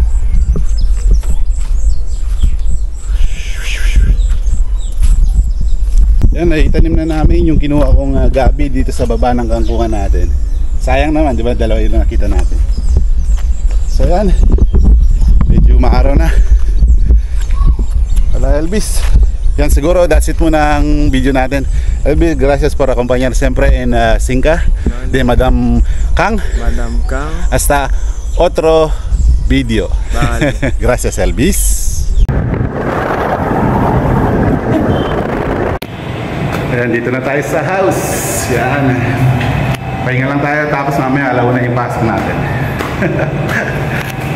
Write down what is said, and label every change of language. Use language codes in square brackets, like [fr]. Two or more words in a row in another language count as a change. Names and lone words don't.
[tl] Yan, itanim na namin yung kinuha kong gabi dito sa baba ng kangkungan natin. Sayang naman, di ba? Dalawa yung nakita natin. So yan, Medyo maaraw na. Wala, Elvis. Yan siguro, [en] that's it [tl] muna ang video natin. [es] Elvis, gracias por acompañar siempre en Cinca de Madam Kang. Madam Kang. Hasta otro video. Vale. Gracias, Elvis. [tl] Ayan, dito na tayo sa house. Yan. Pahinga lang tayo tapos mamaya alaw na yung pasok natin.